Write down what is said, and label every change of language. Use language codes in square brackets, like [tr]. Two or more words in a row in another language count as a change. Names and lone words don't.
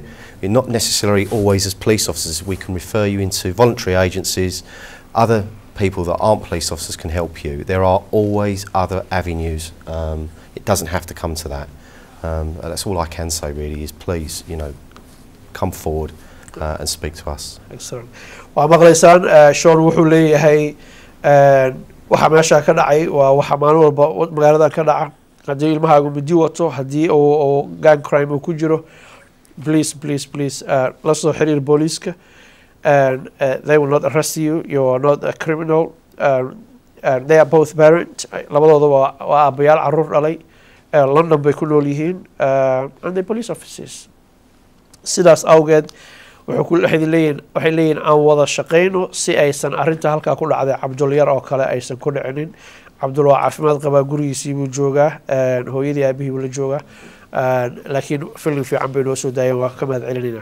[en] We're not necessarily always as police officers. We can refer you into voluntary agencies. Other people that aren't police officers can help you. There are always other avenues. It doesn't have to come to that. That's all I can say really is please, you know, come forward and speak to us. Excellent. [so] Waa maqlaysaan Sean wuxuu leeyahay waxa meesha ka dhacay waa waxa maalin walba magaalada ka dhaca haddii ilmahaagu midi wato haddii oo [en] gang crime [so] uu ku jiro please la soo xiriir booliiska [en] and they will not arrest you. You are not a criminal. They are both parents. [so] labadooda waa aabayaal caruur dhalay London bay ku nool yihiin [en] and they police officers. [so] Sidaas awgeed waxay leeyihiin aan wada shaqeyno si aysan arinta halkaa ku dhacday Cabdul yar oo kale aysan ku dhicinin. Cabdul waa caafimaad qabaa, gurigiisii buu joogaa, hooyadii aabihii buu la joogaa, laakiin film fiican bay noo soo daayeen, waa ka mahad celinayna.